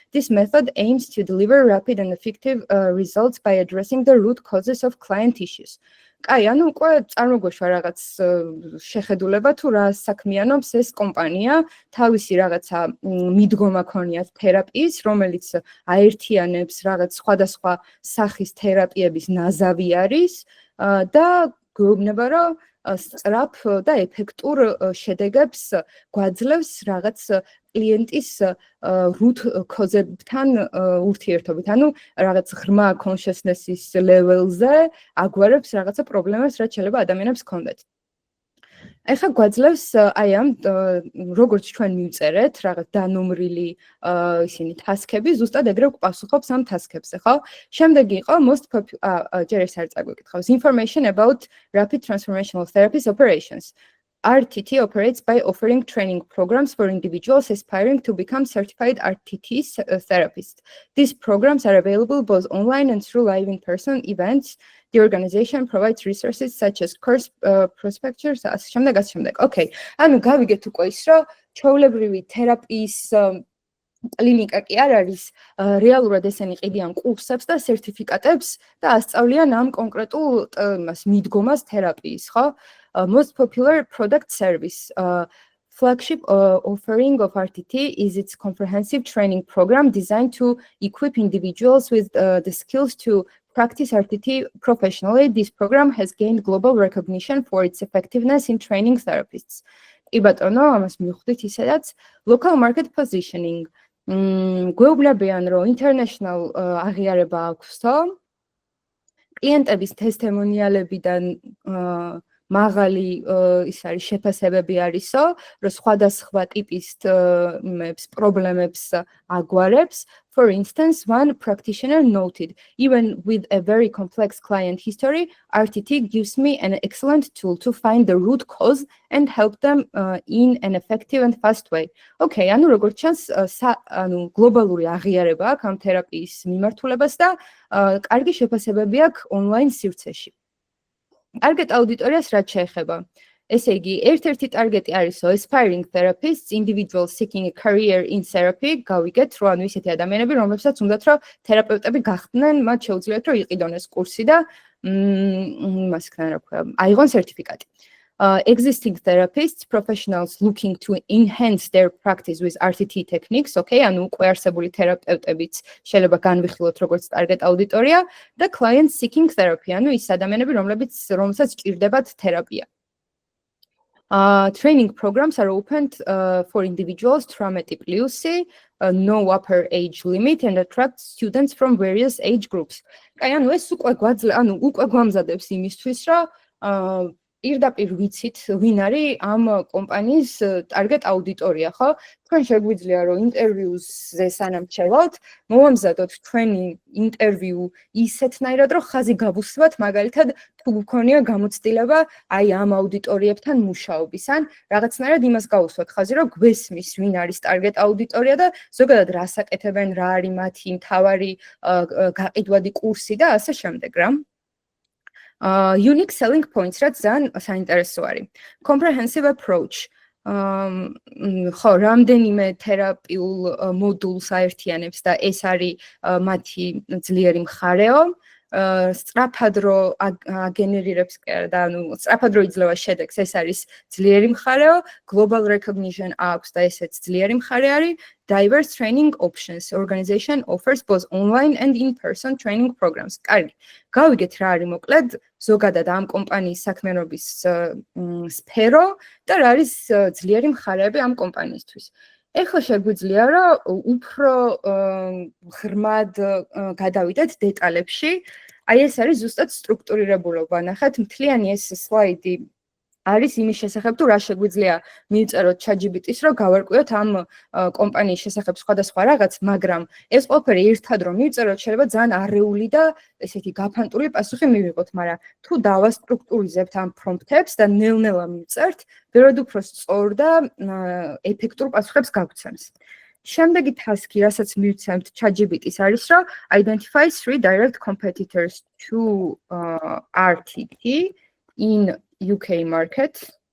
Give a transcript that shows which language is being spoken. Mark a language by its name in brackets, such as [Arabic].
[English] This method aims to deliver rapid and effective results by addressing the root causes of client issues. [Georgian] აი, ანუ უკვე წარმოგვეშვა რაღაც შეხედულება თუ რა საქმიანობს ეს კომპანია, თავისი რაღაცა მიდგომა ქონიათ თერაპიის, რომელიც აერთიანებს რაღაც სხვადასხვა სახის თერაპიების ნაზავი არის და გვეუბნება, რომ სწრაფ და ეფექტურ შედეგებს გვაძლევს რაღაც კლიენტის root cause-ებთან ურთიერთობით. ანუ რაღაც ღრმა consciousness-ის level-ზე აგვარებს რაღაცა პრობლემას, რაც შეიძლება ადამიანებს ჰქონდეთ. ეხლა გვაძლევს აი ამ როგორც ჩვენ მივწერეთ რაღაც დანომრილი ისინი task-ები, ზუსტად ეგრე გვპასუხობს ამ task-ებზე, ხო? შემდეგი იყო most ჯერ ეს არ წაგვიკითხავს. [English] Information about Rapid Transformational Therapy's operations. RTT operates by offering training programs for individuals aspiring to become certified RTT therapists. These programs are available both online and through live in-person events. The organization provides resources such as course prospectures [Georgian] და ასე შემდეგ, ასე შემდეგ. [English] Okay. [Georgian] ანუ გავიგეთ უკვე ის, რომ ჩვეულებრივი თერაპიის კლინიკა კი არ არის, რეალურად ესენი ყიდიან კურსებს და სერტიფიკატებს და ასწავლიან ამ კონკრეტულ იმას მიდგომას თერაპიის, ხო? [English] Most popular product service flagship offering of RTT is its comprehensive training program designed to equip individuals with the skills to practice RTT professionally. This program has gained global recognition for its effectiveness in training therapists. [Georgian] კი ბატონო, ამას მივხვდით ისედაც [English] local market positioning. [Georgian] გვეუბნებიან, რომ international აღიარება აქვსო, კლიენტების ტესტიმონიალებიდან მაღალი ის არის შეფასებები არისო, რომ სხვადასხვა ტიპის პრობლემებს აგვარებს. [English] For instance, one practitioner noted, even with a very complex client history, RTT gives me an excellent tool to find the root cause and help them in an effective and fast way. [Georgian] Okay, ანუ როგორც ჩანს, ანუ გლობალური აღიარება აქვს ამ თერაპიის მიმართულებას და კარგი შეფასებები აქვს ონლაინ სივრცეში. Target auditorias რაც შეეხება. ესე იგი, ერთ-ერთი ტარგეტი არისო [English] aspiring therapists, individuals seeking a career in therapy, [Georgian] გავიგეთ, რომ ანუ ისეთი ადამიანები, რომლებსაც უნდათ, რომ თერაპევტები გახდნენ, მათ შეუძლიათ, რომ იყიდონეს კურსი და იმას ქნა რა ქვია, აიღონ სერტიფიკატი. [English] Existing therapists, professionals looking to enhance their practice with RTT techniques, [Georgian] okay, ანუ უკვე არსებული თერაპევტებიც შეიძლება განვიხილოთ როგორც target auditorია და [English] clients seeking therapy, [Georgian] ანუ ის ადამიანები, რომელსაც ჭირდებათ თერაპია. [English] Training programs are opened for individuals 18 plus, no upper age limit and attract students from various age groups. [Georgian] Აი, ანუ ეს უკვე გვამზადებს იმისთვის, რომ პირდაპირ ვიცით, ვინ არის ამ კომპანიის target auditorია, ხო? თქვენ შეგვიძლია, რომ ინტერვიუზე სანამ ჩავალთ, მოვამზადოთ თქვენი ინტერვიუ ისეთნაირად, რომ ხაზი გავუსვათ, მაგალითად, თუ გქონია გამოცდილება აი ამ აუდიტორიებთან მუშაობის, ან რაღაცნაირად იმას გავუსვათ ხაზი, რომ გვესმის, ვინ არის target auditorია და ზოგადად რას აკეთებენ, რა არის მათი მთავარი გაყიდვადი კურსი და ასე შემდეგ, რა. [English] Unique selling points [Georgian] რაც ძალიან საინტერესო არის. [English] Comprehensive approach. [Georgian] ხო, რამდენიმე თერაპიულ მოდულს აერთიანებს და ეს არის მათი ძლიერი მხარეო. სწრაფად რო აგენერირებს და ანუ სწრაფად რო იძლევა შედეგს, ეს არის ძლიერი მხარეო. Global recognition აქვს და ესეც ძლიერი მხარე არის. [English] Diverse training options. Organization offers both online and in-person training programs. [Georgian] კარგი. გავიგეთ რა არის მოკლედ ზოგადად ამ კომპანიის საქმიანობის სფერო და რა არის ძლიერი მხარეები ამ კომპანიისთვის. ეხლა შეგვიძლია რომ უფრო ღრმად გადავიდეთ დეტალებში. აი ეს არის ზუსტად სტრუქტურირებულობა. ნახეთ, მთლიანი ეს სლაიდი არის იმის შესახებ, თუ რა შეგვიძლია მივწეროთ ChatGPT-ს, რომ გავარკვიოთ ამ კომპანიის შესახებ სხვადასხვა რაღაც, მაგრამ ეს ყველაფერი ერთად რომ მივწეროთ, შეიძლება ძალიან არეული და ესეთი გაფანტული პასუხი მივიღოთ, მაგრამ თუ დავასტრუქტურიზებთ ამ პრომპტებს და ნელ-ნელა მივწერთ, ბევრად უფრო სწორ და ეფექტურ პასუხებს გაგვცემს. შემდეგი task-ი, რასაც მივცემთ ChatGPT-ს არის, რომ [English] identify 3 direct competitors to RTT in UK market.